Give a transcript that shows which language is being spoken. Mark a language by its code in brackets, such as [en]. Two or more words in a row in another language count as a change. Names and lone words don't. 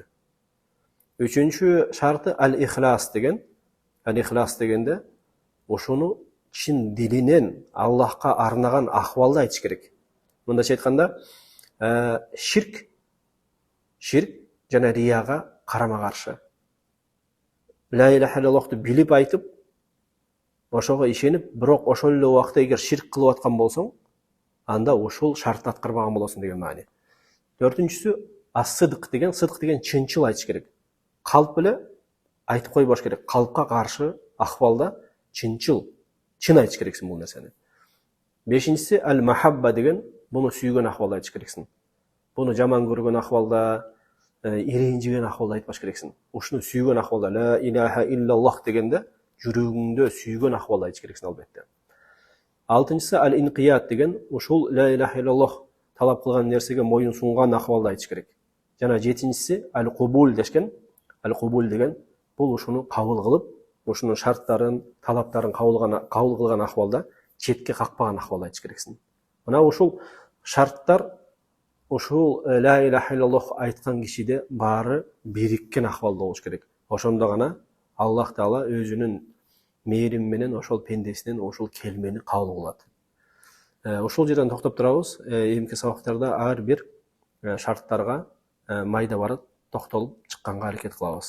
[ky] Үчүнчү шарты ал-ихлас деген. Ал-ихлас дегенде ошону чын дилинен Аллахка арнаган акыбалда айтыш керек. Мындайча айтканда, ширк жана рияга карама каршы. [ar] لا إله إلا الله [ky] билип айтып, ошого ишенип, бирок ошол эле убакта эгер ширк кылып аткан болсоң, анда ошол шартты аткарбаган болосуң деген маани. Төртүнчүсү ас-сыдык деген, сыдык деген чынчыл айтыш керек. Калп эле айтып койбош керек. Калпка каршы акыбалда чын айтыш керексиң бул нерсени. Бешинчиси ал-махабба деген, буну сүйгөн акыбалда айтыш керексиң. Буну жаман көргөн акыбалда, иренжиген акыбалда айтпаш керексиң. Ушуну сүйгөн акыбалда, [ar] لا إله إلا الله [ky] дегенде жүрөгүңдө сүйгөн акыбалда айтыш керексиң албетте. Алтынчысы ал-инқият деген, ушул [ar] لا إله إلا الله [ky] талап кылган нерсеге моюн сунган акыбалда айтыш керек. Жана жетинчиси ал-кубул дешкен. Ал-кубул деген бул ушуну кабыл кылып, ушунун шарттарын, талаптарын кабыл кылган акыбалда четке какпаган акыбалда айтыш керексиң. Мына ушул шарттар ушул [ar] لا إله إلا الله [ky] айткан кишиде баары бириккен акыбалда болуш керек. Ошондо гана Аллах Таала өзүнүн мээрим менен ошол пендесинен ошол келмени кабыл кылат. Ушул жерден токтоп турабыз. Эмки сабактарда ар бир шарттарга майда бара токтолуп чыкканга аракет кылабыз.